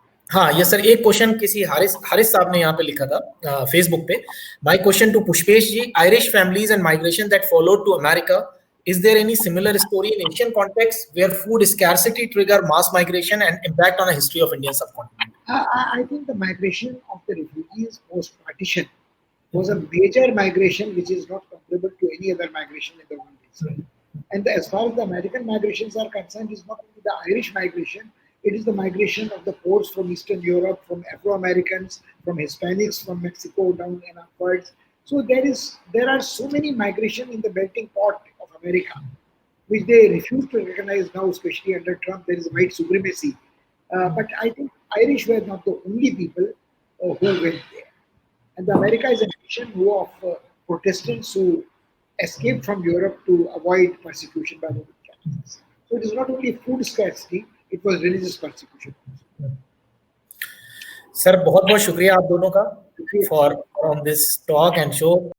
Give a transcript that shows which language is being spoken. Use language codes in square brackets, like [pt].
[hi] हाँ ये सर, एक क्वेश्चन किसी हारिस साहब ने यहाँ पे लिखा था फेसबुक पे, [en] My question to Pushpesh ji, Irish families and migration that followed to America, is there any similar story in Asian context where food scarcity trigger mass migration and impact on the history of Indian subcontinent? I think the migration of the refugees post partition was a major migration which is not comparable any other migration in the world as well. And as far as the American migrations are concerned, it's not only the Irish migration, it is the migration of the Poles from Eastern Europe, from Afro-Americans, from Hispanics, from Mexico down and upwards. So there are so many migration in the melting pot of America, which they refuse to recognize now, especially under Trump. There is white supremacy. But I think Irish were not the only people who went there. And America is a nation of Protestants who escaped from Europe to avoid persecution by Roman Catholics. So it is not only food scarcity, it was religious persecution. [hi] Sir बहुत बहुत शुक्रिया आप दोनों का [en] For on this talk and show.